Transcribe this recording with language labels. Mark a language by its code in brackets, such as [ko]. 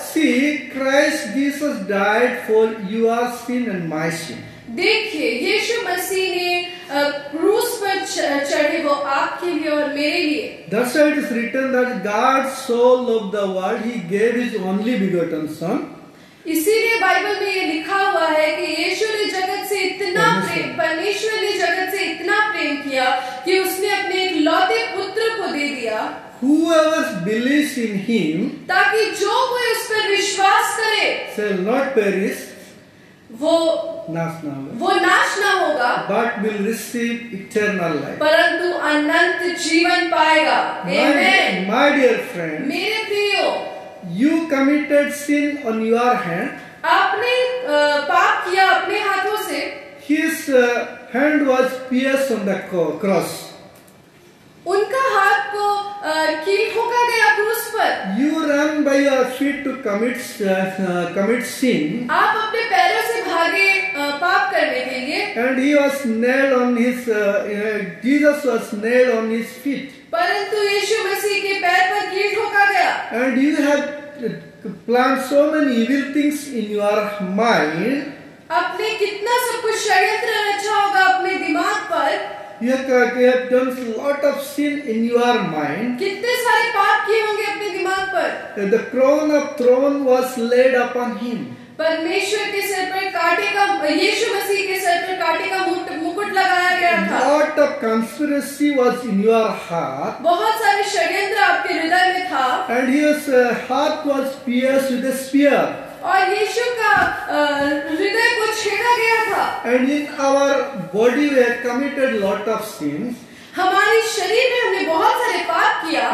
[en] See, Christ Jesus died for your sin and my sin. [hi] देखिए, यीशु मसीह ने क्रूस पर चढ़े, वो आपके लिए और मेरे लिए। [en] That's why it is written that God so loved the world, He gave His only begotten Son. [hi] इसीलिए बाइबल में ये लिखा हुआ है कि यीशु ने जगत से इतना प्रेम, परमेश्वर ने जगत से इतना प्रेम किया कि उसने अपने एक लौते पुत्र को दे दिया। [en] Whoever believes in Him, [hi] ताकि जो कोई उस पर विश्वास करे, [en] shall not perish, [hi] वो नाश ना होगा, [en] but will receive eternal life. [hi] परंतु अनंत जीवन पाएगा। Amen. [en] My dear friend, [hi] मेरे प्रियो, [en] you committed sin on your hand. [hi] आपने पाप किया अपने हाथों से, [en] his hand was pierced on the cross. [hi] उनका हाथ को कील ठोका गया क्रूस पर। [en] You ran by your feet to commit sin, [hi] आप अपने पैरों से भागे पाप करने के लिए, [en] and he was nailed on his Jesus was nailed on his feet, [hi] परंतु यीशु मसीह के पैर पर कील ठोका गया। [en] and you have planned so many evil things in your mind. [hi] आपने कितना सब कुछ षड्यंत्र रचा होगा अपने दिमाग पर, [en] You have done a lot of sin in your mind. [hi] कितने सारे पाप किए होंगे अपने दिमाग पर। [en] The crown of thorn was laid upon him. [hi] परमेश्वर के सर पर कांटे का, यीशु मसीह के सर पर कांटे का मुकुट लगाया गया [en] A [hi] था। [en] lot of conspiracy was in your heart, [hi] बहुत सारे षड्यंत्र आपके हृदय में था, [en] and his heart was pierced with a spear. [hi] और यीशु का हृदय को छेड़ा गया था। [en] And in our body we have committed lot of sins. [hi] हमारे शरीर में हमने बहुत सारे पाप किया,